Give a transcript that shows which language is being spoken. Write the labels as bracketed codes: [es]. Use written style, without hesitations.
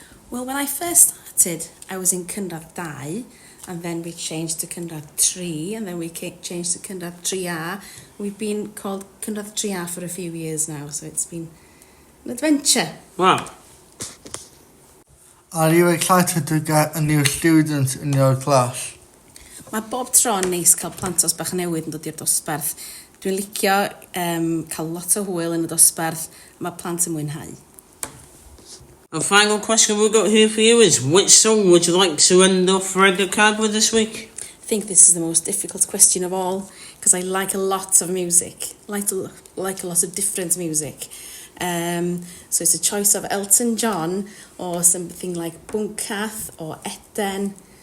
[en] Well, when I first started, I was in Cynradd 2, and then we changed to Cynradd 3, and then we changed to Cynradd 3A. We've been called Cynradd 3A for a few years now, so it's been an adventure. Wow. Are you excited to get a new student in your class? [cy] Mae bob tro'n neis cael plant os bach newydd yn dod i'r dosbarth. Dwi'n licio cael lot o hwyl yn y dosbarth. Mae plant yn mwynhau. [en] The final question we've got here for you is, which song would you like to end off Radio Cab with this week? I think this is the most difficult question of all because I like a lot of music, like a lot of different music. So it's a choice of Elton John or something like Bunkath or Eden.